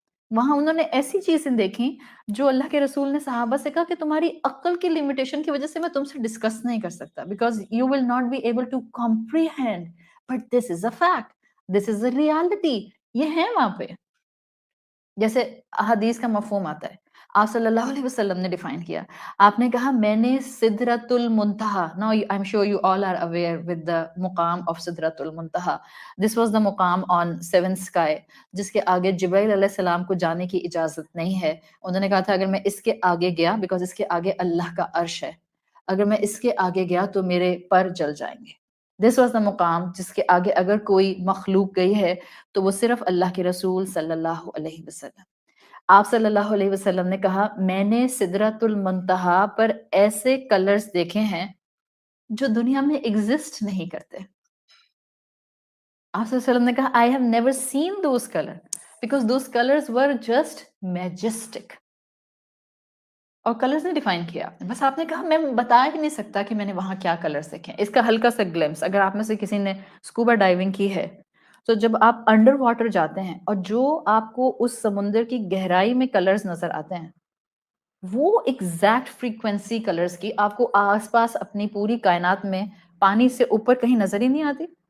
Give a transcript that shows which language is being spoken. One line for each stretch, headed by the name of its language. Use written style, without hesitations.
Urdu: وہاں انہوں نے ایسی چیزیں دیکھیں جو اللہ کے رسول نے صحابہ سے کہا کہ تمہاری عقل کی لمیٹیشن کی وجہ سے میں تم سے ڈسکس نہیں کر سکتا
English: because you will not be able to comprehend but this is a fact, this is a reality.
Urdu: یہ ہے وہاں پہ جیسے حدیث کا مفہوم آتا ہے، آپ صلی اللہ علیہ وسلم نے ڈیفائن کیا، آپ نے کہا میں نے سدرۃ المنتہا.
English: Now I'm sure you all are aware with the مقام of سدرۃ المنتہا. This was the مقام on seventh sky
Urdu: جس کے آگے جبرائیل علیہ السلام کو جانے کی اجازت نہیں ہے. انہوں نے کہا تھا اگر میں اس کے آگے گیا بیکاز اس کے آگے اللہ کا عرش ہے، اگر میں اس کے آگے گیا تو میرے پر جل جائیں گے.
English: this was the مقام
Urdu: جس کے آگے اگر کوئی مخلوق گئی ہے تو وہ صرف اللہ کے رسول صلی اللہ علیہ وسلم. آپ صلی اللہ علیہ وسلم نے کہا میں نے سدرۃ المنتہا پر ایسے کلرز دیکھے ہیں جو دنیا میں ایگزسٹ نہیں کرتے. آپ صلی اللہ علیہ وسلم نے کہا
English: I have never seen those colors because those colors were just majestic.
Urdu: اور کلرز نے ڈیفائن کیا، بس آپ نے کہا میں بتا ہی نہیں سکتا کہ میں نے وہاں کیا کلرز دیکھے. اس کا ہلکا سا گلمس اگر آپ میں سے کسی نے اسکوبا ڈائیونگ کی ہے تو جب آپ انڈر واٹر جاتے ہیں اور جو آپ کو اس سمندر کی گہرائی میں کلرز نظر آتے ہیں وہ ایگزیکٹ فریکوینسی کلرز کی آپ کو آس پاس اپنی پوری کائنات میں پانی سے اوپر کہیں نظر ہی نہیں آتی.